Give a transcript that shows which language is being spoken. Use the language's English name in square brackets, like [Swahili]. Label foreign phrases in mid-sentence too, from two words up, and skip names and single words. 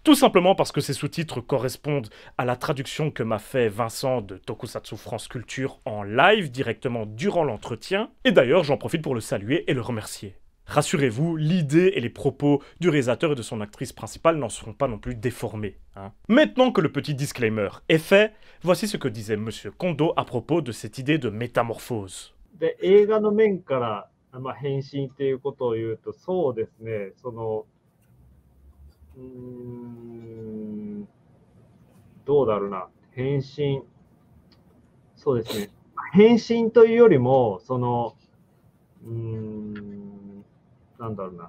[French] Tout simplement parce que ces sous-titres correspondent à la traduction que m'a fait Vincent de Tokusatsu France Culture en live, directement durant l'entretien, et d'ailleurs j'en profite pour le saluer et le remercier. Rassurez-vous, l'idée et les propos du réalisateur et de son actrice principale n'en seront pas non plus déformés. Maintenant que le petit disclaimer est fait, voici ce que disait Monsieur Kondo à propos de cette idée de métamorphose. [Japanese] で、映画の面から、変身っていうことを言うと、そうですね、どうだろうな、変身、そうですね、変身というよりも、なんだろうな。